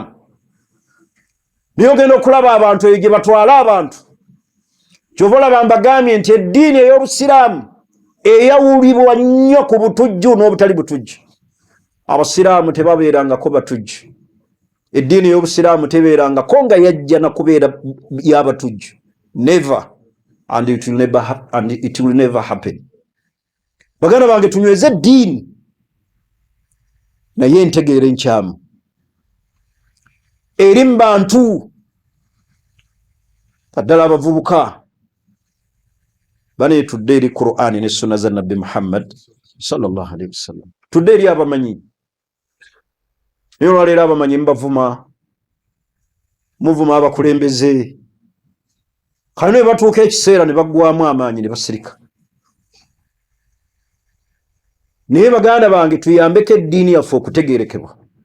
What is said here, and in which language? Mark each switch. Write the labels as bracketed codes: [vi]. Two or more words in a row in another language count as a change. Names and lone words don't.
[lg] Niyo genda okulaba abantu eyo gye batwala abantu. Kyova olaba mbagambye nti eddiini ey'obusiraamu eyawulibwa nnyo ku butujju n'obutali butujju. Abasiraamu tebabeerangako batujju. Eddiini y'obusiraamu tebeerangako nga yajja na kubeera y'abatujju. [en] Never. And it will never happen. [lg] Baganda bange tunyweze eddiini naye entegeera enkyamu eri mu bantu, kaddala abavubuka baneetudde eri Qur'ani ne sunna za Nabbi Muhammad [ar] صلى الله عليه وسلم. [lg] Tudde eri abamanyi. Niyo olwaleero abamanyi mbavuma, muvuma abakulembeze. Kale ne batuuka ekiseera ne baggwamu amaanyi ne basirika. Naye baganda bange tuyambeko eddiini yaffe okutegeerekebwa.